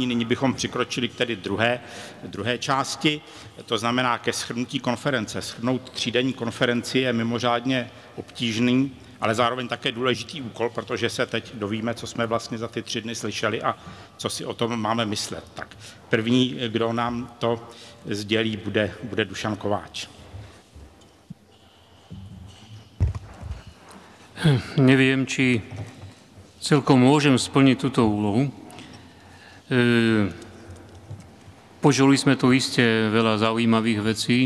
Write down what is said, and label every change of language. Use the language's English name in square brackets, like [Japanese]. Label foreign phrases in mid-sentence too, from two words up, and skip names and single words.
[Czech] Nyní bychom přikročili k tedy druhé části, to znamená ke shrnutí konference. Shrnout třídenní konferenci je mimořádně obtížný, ale zároveň také důležitý úkol, protože se teď dovíme, co jsme vlastně za ty 3 dny slyšeli a co si o tom máme myslet. Tak první, kdo nám to sdělí, bude Dušan Kováč. [Slovak] Neviem, či celkom môžem splniť túto úlohu. Počuli sme tu iste veľa zaujímavých vecí.